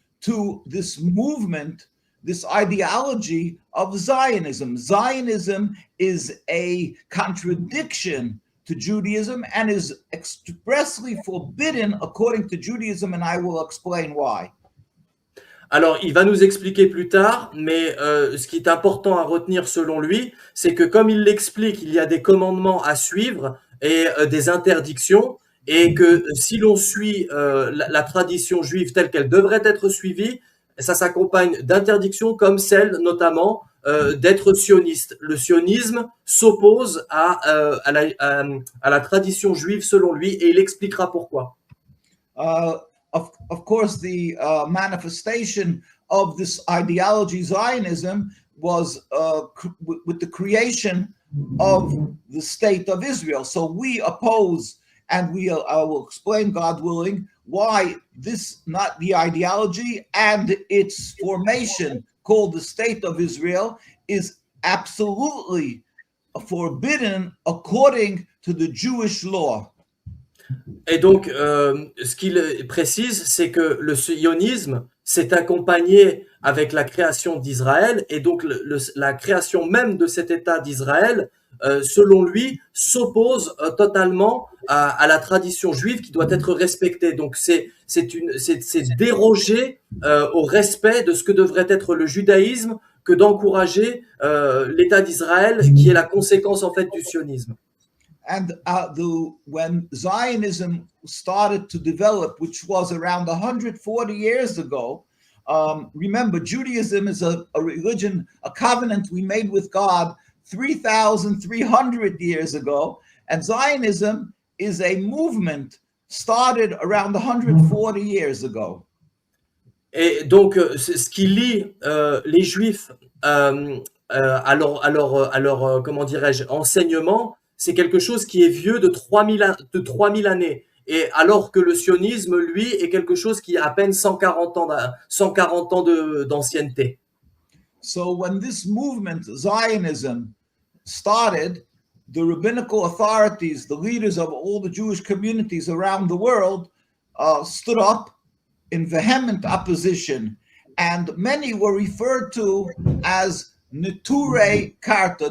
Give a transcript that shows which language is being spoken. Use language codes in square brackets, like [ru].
[en] to this movement, this ideology of Zionism. Zionism is a contradiction to Judaism and is expressly forbidden according to Judaism, and I will explain why. [fr] Alors, il va nous expliquer plus tard, mais ce qui est important à retenir selon lui, c'est que comme il l'explique, il y a des commandements à suivre et des interdictions, et que si l'on suit la tradition juive telle qu'elle devrait être suivie, ça s'accompagne d'interdictions comme celle notamment d'être sioniste. Le sionisme s'oppose à la tradition juive selon lui, et il expliquera pourquoi. [en] Of course, the manifestation of this ideology, Zionism, was with the creation of the state of Israel. So we oppose, and I will explain, God willing, why this, not the ideology and its formation called the state of Israel, is absolutely forbidden according to the Jewish law. [fr] Et donc, ce qu'il précise, c'est que le sionisme s'est accompagné avec la création d'Israël, et donc la création même de cet État d'Israël, selon lui, s'oppose totalement à la tradition juive qui doit être respectée. Donc, c'est déroger au respect de ce que devrait être le judaïsme que d'encourager l'État d'Israël, qui est la conséquence en fait du sionisme. [en] And when Zionism started to develop, which was around 140 years ago, remember, Judaism is a religion, a covenant we made with God 3,300 years ago, and Zionism is a movement started around 140 years ago. [fr] Et donc, ce qui lie les Juifs à leur comment dirais-je, enseignement, c'est quelque chose qui est vieux de 3000 années. Et alors que le sionisme, lui, est quelque chose qui a à peine 140 ans d'ancienneté. [en] So when this movement, Zionism, started, the rabbinical authorities, the leaders of all the Jewish communities around the world, stood up in vehement opposition. And many were referred to as Neturei Karta.